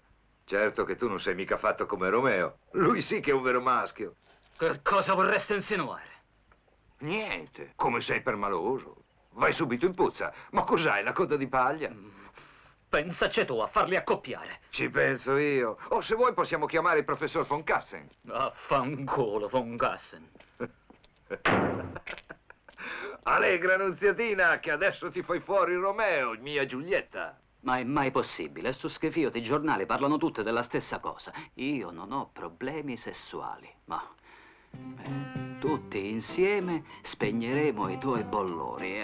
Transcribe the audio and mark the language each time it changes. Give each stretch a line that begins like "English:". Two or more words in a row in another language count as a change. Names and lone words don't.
Italian: Certo che tu non sei mica fatto come Romeo. Lui sì che è un vero maschio. Che cosa vorresti insinuare? Niente. Come sei permaloso. Vai subito in puzza. Ma cos'hai, la coda di paglia? Pensaci tu a farli accoppiare. Ci penso io. O se vuoi possiamo chiamare il professor von Kassen. Affanculo, von Kassen. Allegra, Nunziatina, che adesso ti fai fuori Romeo, mia Giulietta. Ma è mai possibile? Su schifio i giornali parlano tutte della stessa cosa. Io non ho problemi sessuali, ma... tutti insieme spegneremo i tuoi bollori.